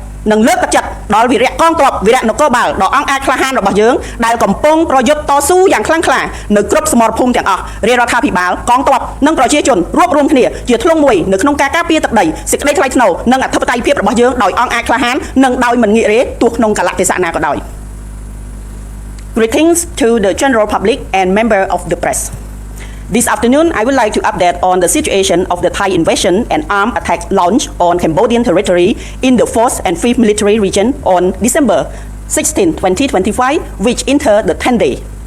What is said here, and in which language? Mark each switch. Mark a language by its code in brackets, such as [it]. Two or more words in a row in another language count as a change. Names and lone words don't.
[km] និងលើកទឹកចិត្តដល់វីរៈកងទ័ពវីរៈនគរបាលដ៏អង់អាចក្លាហានរបស់យើងដែលកំពុងប្រយុទ្ធតស៊ូយ៉ាងខ្លាំងក្លានៅគ្រប់សមរភូមិទាំងអស់រាជរដ្ឋាភិបាលកងទ័ពនិងប្រជាជនរួបរวมគ្នាជាធ្លុងមួយនៅក្នុងការការពារទឹកដីសេចក្តីថ្លៃថ្នូរនិងអធិបតេយ្យភាពរបស់យើងដោយអង់អាចក្លាហាននិងដោយមិនងាករេទោះក្នុងកលៈទេសៈណាក៏ដោយ [en] Greetings to the general public and member of the press. This afternoon, I would like to update on the situation of the Thai invasion and armed attack launch on Cambodian territory in the 4th and 5th Military Region on December 16, 2025, which entered the 10th day.